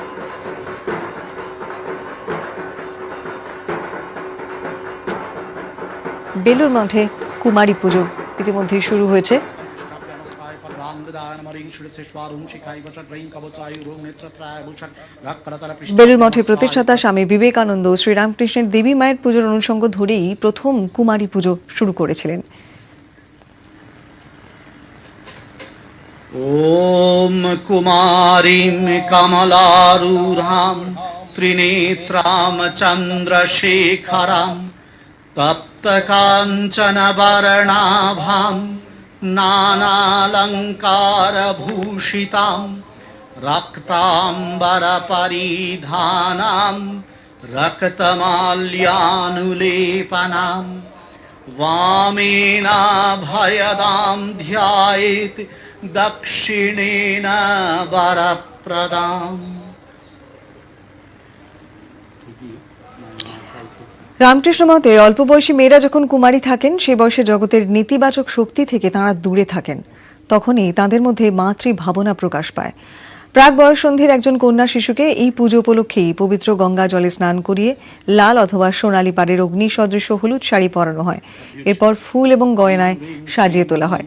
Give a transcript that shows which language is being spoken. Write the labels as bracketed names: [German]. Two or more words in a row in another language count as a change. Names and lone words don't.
[Bangla] বেলুর মঠে কুমারী পুজো ইতিমধ্যেই শুরু হয়েছে। বেলুর মঠের প্রতিষ্ঠাতা স্বামী বিবেকানন্দ শ্রীরামকৃষ্ণের দেবী মায়ের পুজোর অনুষঙ্গ ধরেই প্রথম কুমারী পুজো শুরু করেছিলেন। [Sanskrit] ॐ कुमारीं कमलारूढां त्रिनेत्रां चन्द्रशेखरां तप्तकाञ्चनवर्णाभां नानालङ्कारभूषितां रक्ताम्बरपरिधानां रक्तमाल्यानुलेपनां वामेनाभयदां ध्यायेत् दक्षिणेन वरप्रदाम्। [Bangla] রামকৃষ্ণ মতে অল্প বয়সী মেয়েরা যখন কুমারী থাকেন সে বয়সে জগতের নেতিবাচক শক্তি থেকে তাঁরা দূরে থাকেন, তখনই তাঁদের মধ্যে মাতৃ ভাবনা প্রকাশ পায়। প্রাক বয়ঃসন্ধির একজন কন্যা শিশুকে এই পুজো উপলক্ষেই পবিত্র গঙ্গা জলে স্নান করিয়ে লাল অথবা সোনালী পাড়ের অগ্নি সদৃশ হলুদ শাড়ি পরানো হয়, এরপর ফুল এবং গয়নায় সাজিয়ে তোলা হয়।